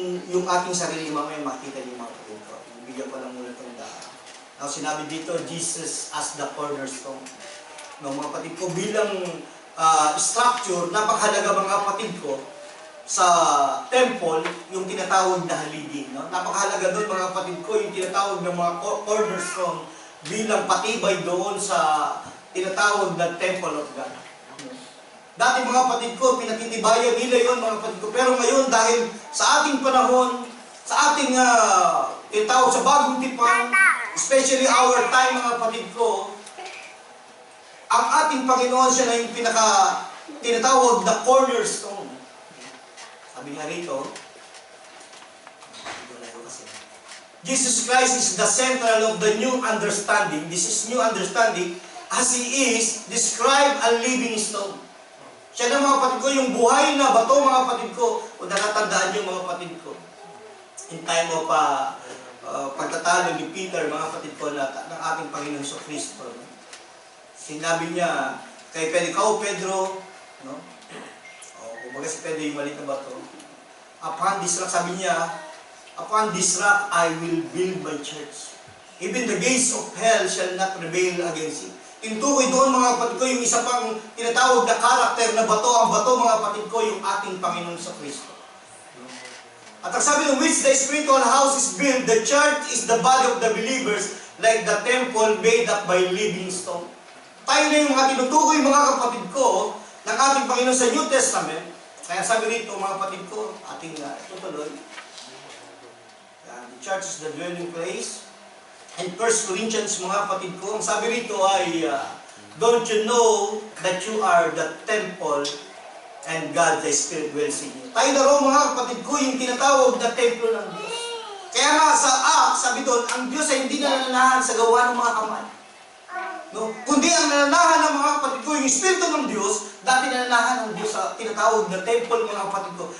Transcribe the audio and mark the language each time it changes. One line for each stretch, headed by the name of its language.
Filipino: Yung ating sarili mamaya makita niyo mga kapatid ko. Bigyan ko lang muna itong daan.
English: Now,
Filipino: sinabi dito,
English: Jesus as the cornerstone.
Filipino: No, mga kapatid ko, bilang structure, napakahalaga mga kapatid ko, sa temple, yung tinatawag na haligi. No? Napakahalaga doon mga kapatid ko, yung tinatawag ng mga cornerstone bilang patibay doon sa tinatawag na temple of God. Dati mga kapatid ko, pinatitibayan nila yun mga kapatid ko. Pero ngayon, dahil sa ating panahon, sa ating tinatawag sa bagong tipan,
English: especially our time
Filipino: mga kapatid ko, ang ating Panginoon siya na yung tinatawag na cornerstone. Sabi nga rito,
English: Jesus Christ is the central of the new understanding. This is new understanding as He is, describe a living stone.
Filipino: Siya na mga kapatid ko, yung buhay na bato mga kapatid ko, o nakatandaan niyo mga kapatid ko. In time of pagtatalo ni Peter, mga kapatid ko, ng ating Panginoon sa Kristo. Sinabi niya, kay ikaw, Pedro, no? O, kumbaga si Pedro yung maliit na bato.
English: Upon this rock,
Filipino: sabi niya,
English: upon this rock I will build my church. Even the gates of hell shall not prevail against it.
Filipino: Tintukoy doon mga kapatid ko yung isa pang tinatawag na karakter na bato. Ang bato mga kapatid ko yung ating Panginoon sa Kristo. At ang sabi ng
English: which the spiritual house is built, the church is the body of the believers like the temple made up by living stone.
Filipino: Tayo na yung mga tinutukoy mga kapatid ko ng ating Panginoon sa New Testament. Kaya sabi rito mga kapatid ko, ating tutuloy.
English: The church is the dwelling place. And 1 Corinthians
Filipino: mga kapatid ko, ang sabi rito ay,
English: don't you know that you are the temple and God the Spirit dwells in you.
Filipino: Tayo na rin mga kapatid ko, yung tinatawag na templo ng Diyos. Kaya nga sa Acts, sabi doon, ang Diyos ay hindi nananahan sa gawa ng mga kamay. No? Kundi ang nananahan ng mga kapatid ko, yung Espiritu ng Diyos, dati nananahan ng Diyos sa tinatawag na temple mga kapatid ko.